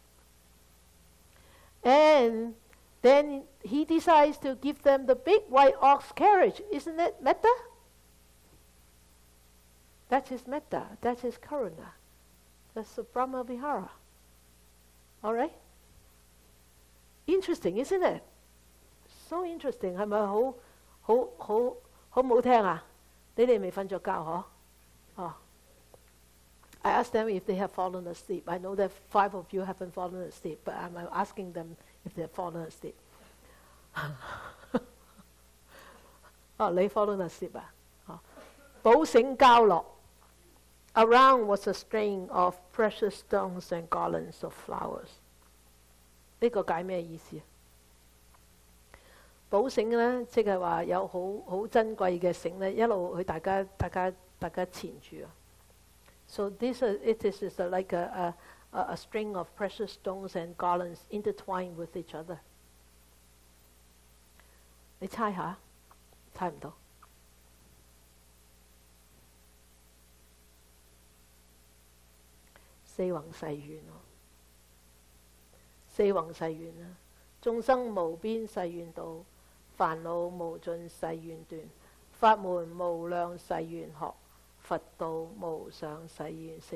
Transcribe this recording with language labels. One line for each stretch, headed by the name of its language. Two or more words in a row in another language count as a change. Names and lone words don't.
English: And then he decides to give them the big white ox carriage. Isn't that metta? That is metta. That is karuna. That's the Brahma Vihara. All right? Interesting, isn't it? So interesting.
Cantonese: 係咪好冇聽啊？你哋未瞓着覺嗬？
English: 哦。I asked them if they have fallen asleep. I know that 5 of you haven't fallen asleep, but I'm asking them if they have fallen asleep.
Cantonese: 哦，你
English: fallen asleep
Cantonese: 啊？
English: 哦，
Cantonese: 寶繩交落。
English: Around was a string of precious stones and garlands of flowers.
Cantonese: 呢個解咩意思啊？寶繩咧，即係話有好珍貴嘅繩咧，一路去大家纏住啊。
English: So it is like a string of precious stones and garlands intertwined with each other.
Cantonese: 你猜下，猜唔到。四弘誓願咯，四弘誓願啊！眾生無邊誓願度，煩惱無盡誓願斷，法門無量誓願學，佛道無上誓願成。